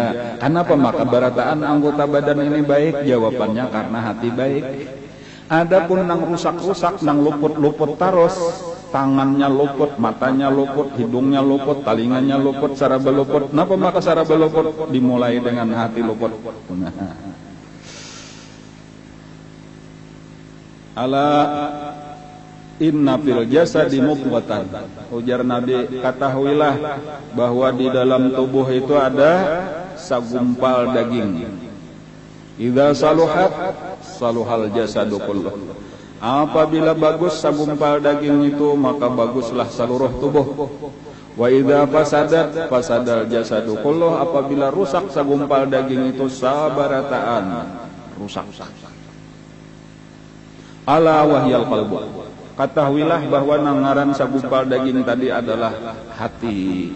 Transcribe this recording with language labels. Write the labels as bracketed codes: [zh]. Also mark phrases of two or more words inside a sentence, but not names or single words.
[bjn] Kenapa maka barataan anggota badan ini baik? Jawabannya karena hati baik. Adapun nang rusak-rusak nang luput-luput terus, tangannya luput, matanya luput, hidungnya luput, talinganya luput, saraba luput. Kenapa maka saraba luput? Dimulai dengan hati luput. [ar] ألا إن في الجسد مضغة. [id] Ujar Nabi, ketahuilah bahwa di dalam tubuh itu ada segumpal daging. [ar] إذا صلحت صلح الجسد كله. [id] Apabila bagus segumpal daging itu, maka baguslah seluruh tubuh. [ar] وإذا فسدت فسد الجسد كله. [id] Apabila rusak segumpal daging itu, sabarataan rusak. [ar] ألا وهي القلب. [bjn] Ketahuilah bahwa nangaran segumpal daging tadi adalah hati.